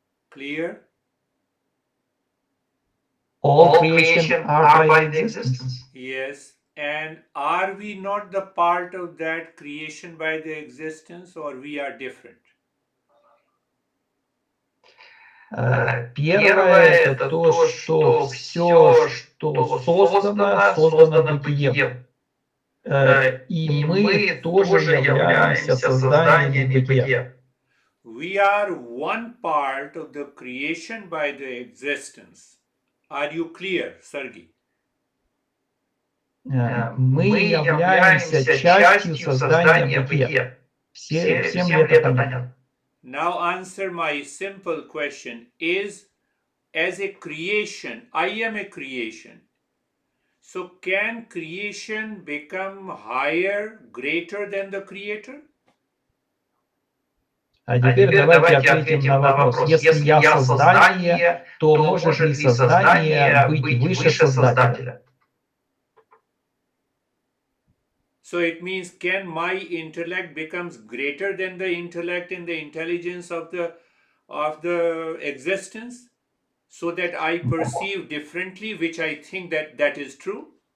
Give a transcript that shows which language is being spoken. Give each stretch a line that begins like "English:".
English: Clear? All creation are by the existence. Yes. And are we not the part of that creation by the existence, or we are different?
Russian: Первое – это то, что все, что создано, создано бытием. И мы тоже являемся созданием бытия.
English: We are one part of the creation by the existence. Are you clear, Sergey?
Russian: Мы являемся частью создания бытия. Всем ли это понятно?
English: Now answer my simple question. Is, as a creation, I am a creation. So can creation become higher, greater than the creator?
Russian: А теперь давайте ответим на вопрос. Если я создание, то может ли создание быть выше создателя?
English: So it means, can my intellect becomes greater than the intellect and the intelligence of the existence, so that I perceive differently, which I think that is true?